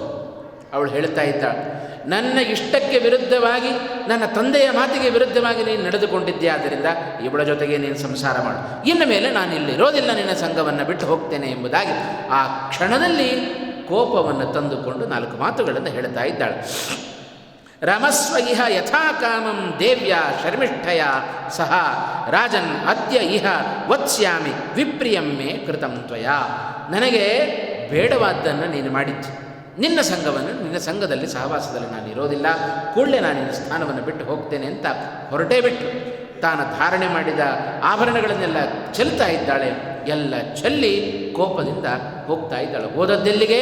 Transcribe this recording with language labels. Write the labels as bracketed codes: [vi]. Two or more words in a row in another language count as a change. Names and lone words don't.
[kn] ಅವಳು ಹೇಳ್ತಾ ಇದ್ದಾಳೆ, ನನ್ನ ಇಷ್ಟಕ್ಕೆ ವಿರುದ್ಧವಾಗಿ, ನನ್ನ ತಂದೆಯ ಮಾತಿಗೆ ವಿರುದ್ಧವಾಗಿ ನೀನು ನಡೆದುಕೊಂಡಿದ್ದೆ, ಆದ್ದರಿಂದ ಇವಳ ಜೊತೆಗೆ ನೀನು ಸಂಸಾರ ಮಾಡು, ಇನ್ನು ಮೇಲೆ ನಾನು ಇಲ್ಲಿರೋದಿಲ್ಲ, ನಿನ್ನ ಸಂಘವನ್ನು ಬಿಟ್ಟು ಹೋಗ್ತೇನೆ ಎಂಬುದಾಗಿ ಆ ಕ್ಷಣದಲ್ಲಿ ಕೋಪವನ್ನು ತಂದುಕೊಂಡು 4 ಮಾತುಗಳನ್ನು ಹೇಳ್ತಾ ಇದ್ದಾಳೆ. [sa] ರಮಸ್ವ ಇಹ ಯಥಾ ಕಾಮಂ ದೇವ್ಯ ಶರ್ಮಿಷ್ಠಯ ಸಹ ರಾಜನ್ ಅದ್ಯ ಇಹ ವತ್ಸ್ಯಾಮಿ ವಿಪ್ರಿಯಮ್ಮೆ ಕೃತಂ ತ್ವಯ. [kn] ನನಗೆ ಬೇಡವಾದ್ದನ್ನು ನೀನು ಮಾಡಿದ್ದು, ನಿನ್ನ ಸಂಘವನ್ನು, ನಿನ್ನ ಸಂಘದಲ್ಲಿ ಸಹವಾಸದಲ್ಲಿ ನಾನು ಇರೋದಿಲ್ಲ, ಕೂಡಲೇ ನಾನು ನಿನ್ನ ಸ್ಥಾನವನ್ನು ಬಿಟ್ಟು ಹೋಗ್ತೇನೆ ಅಂತ ಹೊರಟೇ ಬಿಟ್ಟು ತಾನು ಧಾರಣೆ ಮಾಡಿದ ಆಭರಣಗಳನ್ನೆಲ್ಲ ಚೆಲ್ತಾ ಇದ್ದಾಳೆ. ಎಲ್ಲ ಚೆಲ್ಲಿ ಕೋಪದಿಂದ ಹೋಗ್ತಾ ಇದ್ದಾಳೆ. ಹೋದದ್ದೆಲ್ಲಿಗೆ?